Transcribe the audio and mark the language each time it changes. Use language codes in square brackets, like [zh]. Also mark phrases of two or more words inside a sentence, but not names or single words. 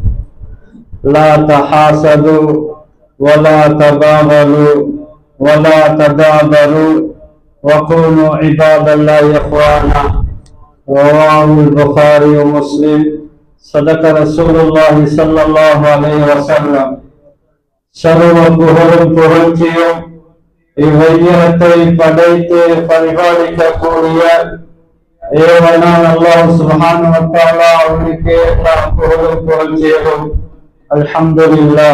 [ar] لا تحاسدوا ولا تباغضوا ولا تدابروا وكونوا عباد الله إخوانا رواه البخاري ومسلم صدق رسول الله صلى الله عليه وسلم [ta] சர்வ புகழும் புகழ்ச்சியும் இவ்வையகத்தை படைத்து பரிபாலிக்கக்கூடிய ஏவனான் [ar] الله سبحانه وتعالى [ta] அவனுக்கு எல்லா புகழும் புகழ்ச்சியும் அல்ஹம்துலில்லாஹ்.